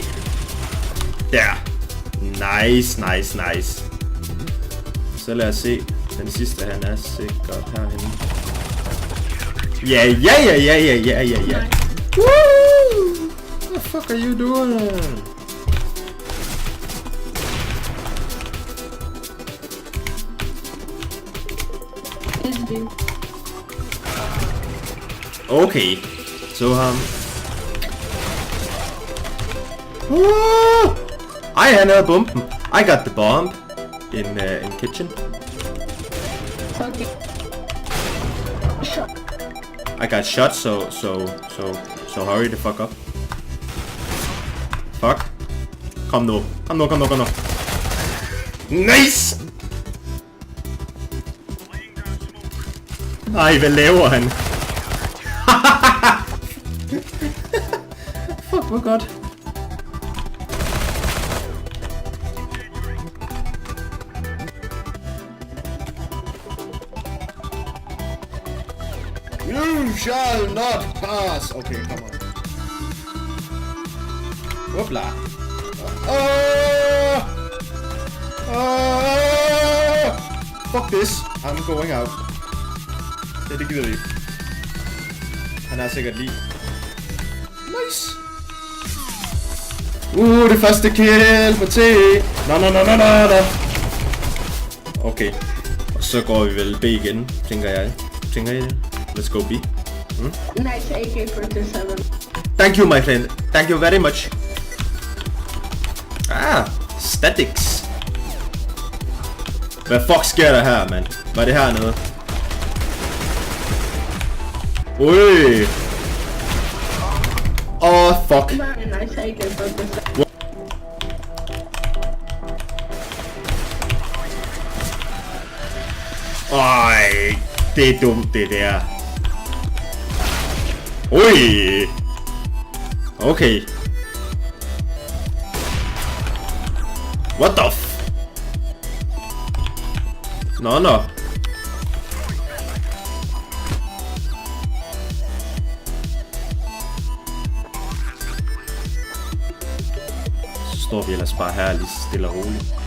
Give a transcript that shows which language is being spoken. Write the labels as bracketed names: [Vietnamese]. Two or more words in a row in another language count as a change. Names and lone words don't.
[Danish] Der! Nice. Så lad os se. Den sidste, han er sikkert herhenne. Ja. Woo! [English] What the fuck are you doing? [Danish] Okay, så han havde bomben. [English] I got the bomb in kitchen. Okay. Shot. I got shot, so hurry the fuck up. Fuck. [Danish] Kom nu. Nice! Ej, hvad laver han? Fuck, hvor godt. [English] You shall not pass. Okay, come on. Whoopla. Fuck this. I'm going out. [Danish] Det gider vi ikke. Han er sikkert lige. Nice. Det første kill på T. No. Okay. Og så går vi vel B igen, tænker jeg. Tænker I det? [English] Let's go B. Nice AK-47. Thank you, my friend. Thank you very much. Statics. [Danish] Hvad fuck sker der her, mand? Var det her noget? Ui. [English] Fuck. Nice AK-47. [Danish] Ej, det er dumt, det der. Ui. Okay. [English] What the f... [Danish] Nå. Så står vi ellers bare her lige stille og roligt.